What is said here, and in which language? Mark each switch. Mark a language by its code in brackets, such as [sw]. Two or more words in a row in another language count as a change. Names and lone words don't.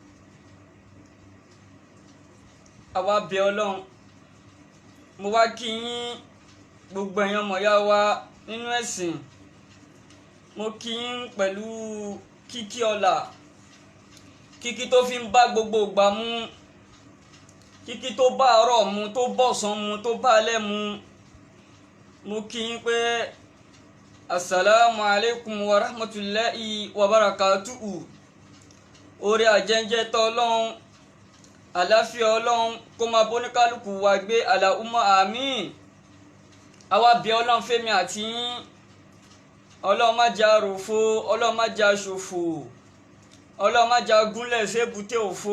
[yo] Àwa bẹ̀ Ọlọ́run, mo wá kí yín gbogbo ẹ̀yin ọmọ ìyá wa nínú ẹ̀sìn, mo kí yín pẹ̀lú kíkí ọlá, kíkí tó fi ń bá gbogbo ìgbà mu, kíkí tó bá àárọ̀ mu, tó bọ̀sán mu, tó bá alẹ́ mu. Mo kí yín pé [ar] السلام عليكم ورحمة الله وبركاته. [yo] Orí àjẹjẹ tọ́ Ọlọ́run, àláfíà Ọlọ́run kó máa bóníkálùkù wa gbé, [ar] اللهم آمين. [yo] Àwa bẹ̀ Ọlọ́run fẹ́mi àti yín, Ọlọ́run má jẹ́ àròfo, Ọlọ́run má jẹ́ àṣòfò, Ọlọ́run má jẹ́ agúnlẹ̀ sébùté òfo.